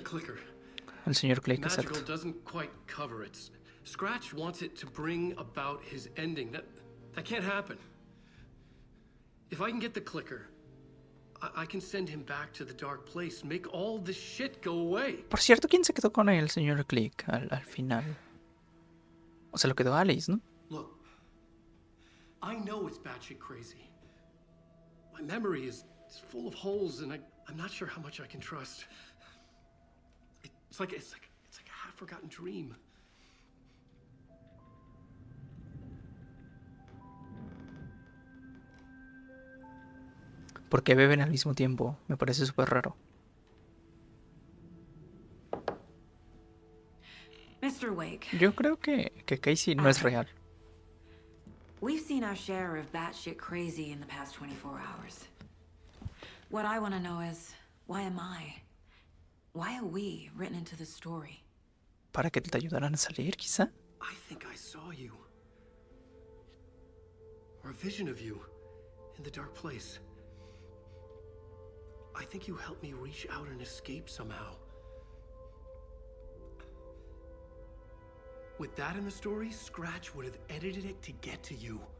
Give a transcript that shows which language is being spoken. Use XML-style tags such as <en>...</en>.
<en>The clicker.</en> <es>El señor Click,</es> <en>Magical</en> <es>exacto.</es> <en>doesn't quite cover it. Scratch wants it to bring about his ending. That can't happen. If I can get the clicker, I can send him back to the dark place, make all this shit go away.</en> <es>Por cierto, ¿quién se quedó con el señor Click al final? O sea, lo quedó Alice, ¿no?</es> <en>Look, I know it's batshit crazy. My memory is full of holes, and I'm not sure how much I can trust. It's like a half-forgotten dream.</en> <es>¿Por qué beben al mismo tiempo? Me parece súper raro.</es> <en>Mr. Wake,</en> <es>Yo creo que Casey no es real.</es> <en>we've seen our share of batshit crazy in the past 24 hours. What I want to know is, why am I? Why are we written into the story?</en> <es>¿Para que te ayudaran a salir, quizá?</es> <en>I think I saw you. Or a vision of you in the dark place. I think you helped me reach out and escape somehow. With that in the story, Scratch would have edited it to get to you.</en>